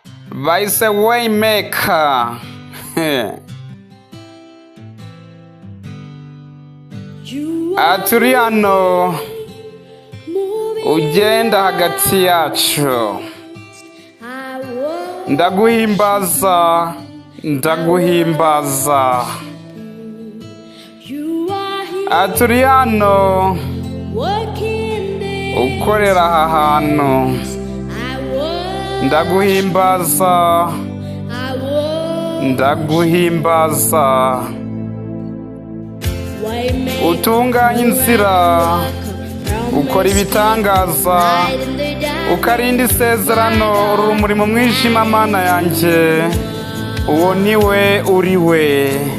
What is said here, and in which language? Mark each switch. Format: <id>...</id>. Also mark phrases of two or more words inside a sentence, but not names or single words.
<en>By the Waymaker.</en> <rw>You Ati uri hano, moving ugenda hagati yacu.</rw> <en>I want</en> <rw>Ndaguhimbaza, ndaguhimbaza.</rw> <en>You are here</en> <rw>Ati uri hano,</rw> <en>working this</en> <rw>ukorera aha hantu.</rw> <en>I want</en> <rw>Ndaguhimbaza,</rw> <en>I want</en> <rw>ndaguhimbaza. Waymaker, Utunganya inzira, ukora ibitangaza, ukarinda isezerano, uri urumuri mu mwijima, Mana yanjye. Uwo ni we uri we.</rw>